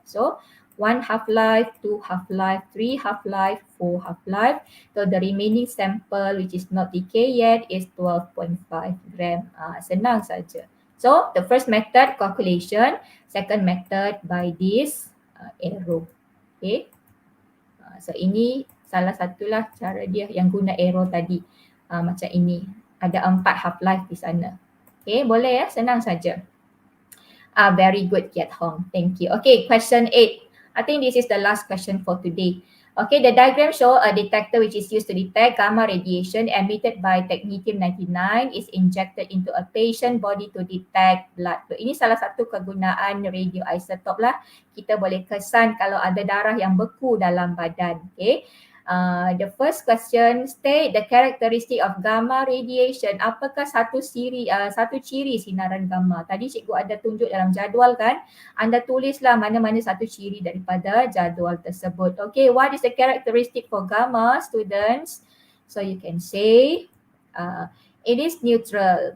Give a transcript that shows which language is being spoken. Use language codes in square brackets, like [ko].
[en] So 1 half-life, 2 half-life, 3 half-life, 4 half-life. So the remaining sample which is not decay yet is 12.5 gram. [ms] Senang saja. [en] So the first method calculation, second method by this arrow. Okay. [ms] So ini salah satulah cara dia yang guna arrow tadi. Macam ini. Ada 4 half-life di sana. Okay, boleh ya? Senang saja. [en] Very good, Kiat Hong. Thank you. Okay, question 8. I think this is the last question for today. Okay, the diagram show a detector which is used to detect gamma radiation emitted by technetium-99 is injected into a patient body to detect blood flow. [ms] Ini salah satu kegunaan radioisotop lah. Kita boleh kesan kalau ada darah yang beku dalam badan. [en] Okay. The first question, state the characteristic of gamma radiation. [ms] Apakah satu ciri sinaran gamma? Tadi cikgu ada tunjuk dalam jadual kan? Anda tulislah mana-mana satu ciri daripada jadual tersebut. [en] Okay, what is the characteristic for gamma, students? So you can say it is neutral.